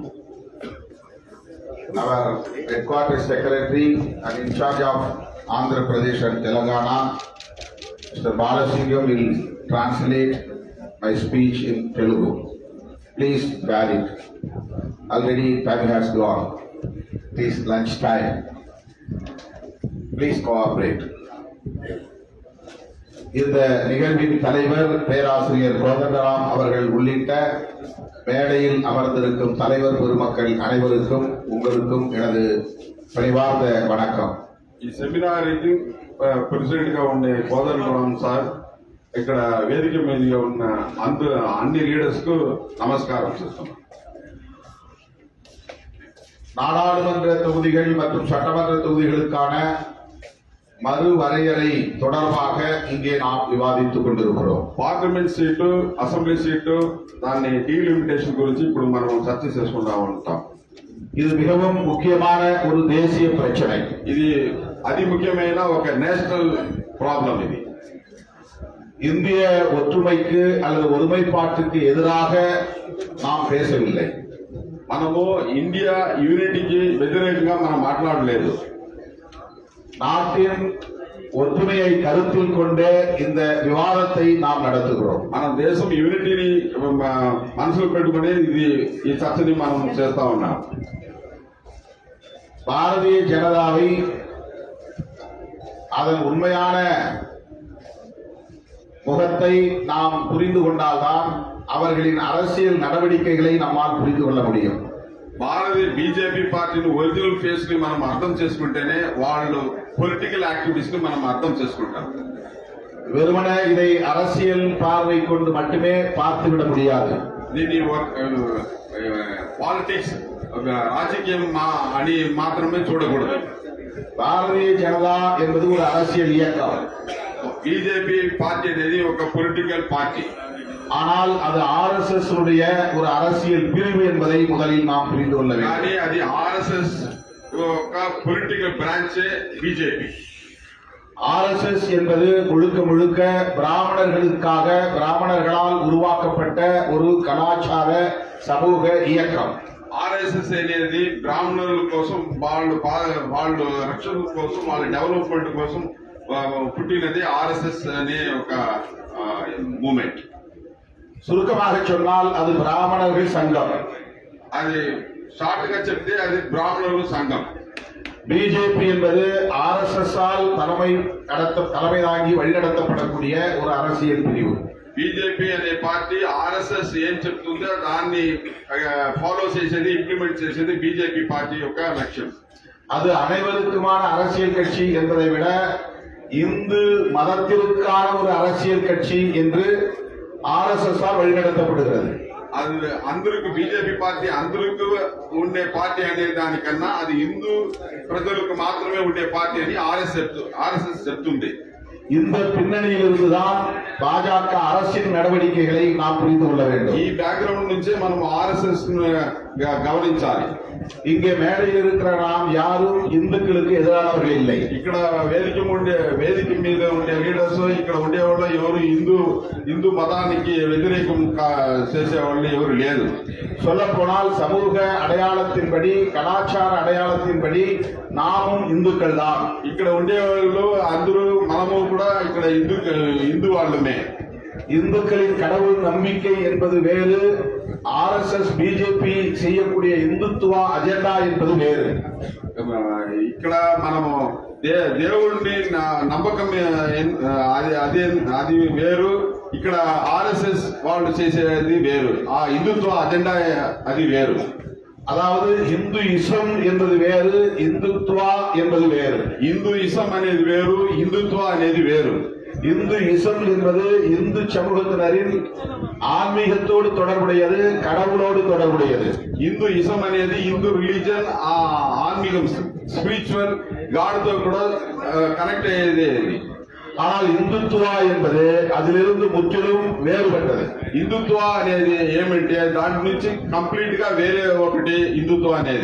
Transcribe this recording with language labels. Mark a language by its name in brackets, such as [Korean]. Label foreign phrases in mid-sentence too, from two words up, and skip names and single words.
[English] Our headquarters secretary and in charge of Andhra Pradesh and Telangana, Mr. Balasingam, will translate my speech in Telugu. Please bear it. Already time has gone. It is lunch time. Please cooperate. [Tamil] இந்த நிகழ்வின் தலைவர் பேராசிரியர் கோதண்டராம் அவர்கள் உள்ளிட்ட மேடையில் அமர்ந்திருக்கும் தலைவர் பெருமக்கள் அனைவருக்கும் உங்களுக்கும் எனது பணிவார்ந்த வணக்கம். [Telugu] ఈ [English] seminarki president [Telugu] గా ఉండే కోదండరామ్ సార్, ఇక్కడ వేదిక మీదుగా ఉన్న అన్ని లీడర్స్ కు నమస్కారం చేస్తున్నాం. [Tamil] நாடாளுமன்ற தொகுதிகள் மற்றும் சட்டமன்ற தொகுதிகளுக்கான மறுவரையறை தொடர்பாக இங்கே நாம் விவாதித்துக் கொண்டிருக்கிறோம். [English] parliament seatu, assembly seatu, [Telugu] దాన్ని డీలిమిటేషన్ గురించి ఇప్పుడు మనం చర్చ చేసుకుంటా ఉంటాం. [Tamil] இது மிகவும் முக்கியமான ஒரு தேசிய பிரச்சனை. [Telugu] ఇది అతి ముఖ్యమైన ఒక [English] national problem. [Telugu] ఇది [Tamil] இந்திய ஒற்றுமைக்கு அல்லது ஒருமைப்பாட்டுக்கு எதிராக நாம் பேசவில்லை. [Telugu] మనము ఇండియా యూనిటీకి వ్యతిరేకంగా మనం మాట్లాడలేదు. [Tamil] நாட்டின் ஒற்றுமையை கருத்தில் கொண்டே இந்த விவாதத்தை நாம் நடத்துகிறோம். [Telugu] మన దేశం యూనిటీని మనసులో పెట్టుకుని ఈ చర్చని మనం చేస్తా ఉన్నాం. [Tamil] பாரதிய ஜனதாவை அதன் உண்மையான முகத்தை நாம் புரிந்து கொண்டால்தான் அவர்களின் அரசியல் நடவடிக்கைகளை நம்மால் புரிந்து கொள்ள முடியும். [Telugu] బీజేపీ పార్టీని [English] original face [Telugu] ని మనం అర్థం చేసుకుంటేనే వాళ్ళు [English] political activities [Telugu] ని మనం అర్థం చేసుకుంటాం. [Tamil] வெறுமனே இதை அரசியல் பார்வை கொண்டு மட்டுமே பார்த்துவிட முடியாது. [Telugu] దీన్ని పాలిటిక్స్ ఒక రాజకీయం అని మాత్రమే చూడకూడదు. [Tamil] பாரதிய ஜனதா என்பது ஒரு அரசியல் இயக்கம். [Telugu] బీజేపీ పార్టీ అనేది ఒక [English] political party. [Tamil] ஆனால் அது RSS உடைய ஒரு அரசியல் பிரிவு என்பதை முதலில் நாம் புரிந்து கொள்ள வேண்டும். [Telugu] కానీ అది ఆర్ఎస్ఎస్ ఒక [English] political branche [Telugu] బీజేపీ. [Tamil] RSS என்பது முழுக்க முழுக்க பிராமணர்களுக்காக பிராமணர்களால் உருவாக்கப்பட்ட ஒரு கலாச்சார சமூக இயக்கம். [Telugu] ఆర్ఎస్ఎస్ అనేది బ్రాహ్మణుల కోసం వాళ్ళు రక్షణ కోసం వాళ్ళ డెవలప్మెంట్ కోసం పుట్టినది ఆర్ఎస్ఎస్ అనే ఒక మూమెంట్. [Tamil] சுருக்கமாக சொன்னால் அது பிராமணர்கள் சங்கம். [Telugu] అది షార్ట్ గా చెప్తే అది బ్రాహ్మణుల సంఘం. [Tamil] பிஜேபி என்பது RSS ஆல் தலைமை தாங்கி வழிநடத்தப்படக்கூடிய ஒரு அரசியல் பிரிவு. [Telugu] బీజేపీ అనే పార్టీ ఆర్ఎస్ఎస్ ఏం చెప్తుందో దాన్ని ఫాలో చేసేది ఇంప్లిమెంట్ చేసేది బీజేపీ పార్టీ యొక్క లక్ష్యం. [Tamil] அது அனைவருக்குமான அரசியல் கட்சி என்பதை விட இந்து மதத்திற்கான ஒரு அரசியல் கட்சி என்று RSS ஆல் வழிநடத்தப்படுகிறது. [Telugu] అది అందరికి బీజేపీ పార్టీ అందరికి ఉండే పార్టీ అనే దానికన్నా అది హిందూ ప్రజలకు మాత్రమే ఉండే పార్టీ అని ఆర్ఎస్ఎస్ చెప్తుంది. [Tamil] இந்த பின்னணியில் இருந்துதான் பாஜக அரசின் நடவடிக்கைகளை நாம் புரிந்து கொள்ள வேண்டும். [Telugu] ఈ బ్యాక్గ్రౌండ్ నుంచే మనం ఆర్ఎస్ఎస్ గమనించాలి. [Tamil] இங்கே மேடையில் இருக்கிற நாம் யாரும் இந்துக்களுக்கு எதிரானவர்கள் இல்லை. [Telugu] ఇక్కడ వేదిక మీద ఉండే లీడర్స్ ఇక్కడ ఉండేవాళ్ళు ఎవరు హిందూ మతానికి వ్యతిరేకం చేసేవాళ్ళు ఎవరు లేదు. [Tamil] சொல்ல போனால் சமூக அடையாளத்தின்படி கலாச்சார அடையாளத்தின்படி நாமும் இந்துக்கள் தான். [Telugu] ఇక్కడ ఉండేవాళ్ళు అందరూ మనము కూడా ఇక్కడ హిందూ వాళ్ళమే. [Tamil] இந்துக்களின் கடவுள் நம்பிக்கை என்பது வேறு, RSS பிஜேபி செய்யக்கூடிய இந்துத்துவ அஜெண்டா என்பது வேறு. [Telugu] ఇక్కడ మనము దేవుడిని నమ్మకం అది వేరు, ఇక్కడ ఆర్ఎస్ఎస్ వాళ్ళు చేసేది వేరు, ఆ హిందుత్వ అజెండా అది వేరు. [Tamil] அதாவது இந்துயிசம் என்பது வேறு, இந்துத்துவா என்பது வேறு. [Telugu] இந்துயிசம் అనేది వేరు, హిందుత్వ అనేది వేరు. [Tamil] இந்துயிசம் என்பது இந்து சமூகத்தினரின் ஆன்மீகத்தோடு தொடர்புடையது, கடவுளோடு தொடர்புடையது. [Telugu] இந்துயிசம் అనేది [English] Hindu religion, [Telugu] ఆ ఆన్మీగం [English] spiritual God [Telugu] తో కూడా కనెక్ట్ అయ్యేది. [Tamil] ஆனால் இந்துத்துவா என்பது அதிலிருந்து முற்றிலும் வேறுபட்டது. [Telugu] హిందుత్వ అనేది ఏమంటే దాని నుంచి కంప్లీట్ గా వేరే ఒకటి హిందుత్వ అనేది.